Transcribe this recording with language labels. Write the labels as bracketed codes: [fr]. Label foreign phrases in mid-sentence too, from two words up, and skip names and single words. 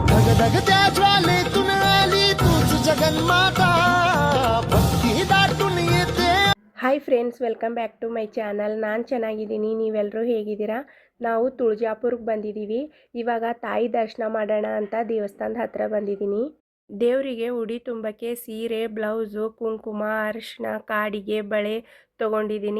[mr] धगधगत्या ज्वालेतून आली तूच जगन्माता भक्ती दाटून येते. [en] Hi friends, welcome back to my channel. [kn] ನಾನು ಚೆನ್ನಾಗಿದ್ದೀನಿ, ನೀವೆಲ್ಲರೂ ಹೇಗಿದ್ದೀರಾ? ನಾವು ತುಳಜಾಪುರಕ್ಕೆ ಬಂದಿದ್ದೀವಿ. ಇವಾಗ ತಾಯಿ ದರ್ಶನ ಮಾಡೋಣ ಅಂತ ದೇವಸ್ಥಾನದ ಹತ್ರ ಬಂದಿದ್ದೀನಿ. ದೇವರಿಗೆ ಉಡಿ ತುಂಬಕ್ಕೆ ಸೀರೆ, ಬ್ಲೌಸು, ಕುಂಕುಮ, ಅರಿಶಿನ, ಕಾಡಿಗೆ, ಬಳೆ ತೊಗೊಂಡಿದ್ದೀನಿ.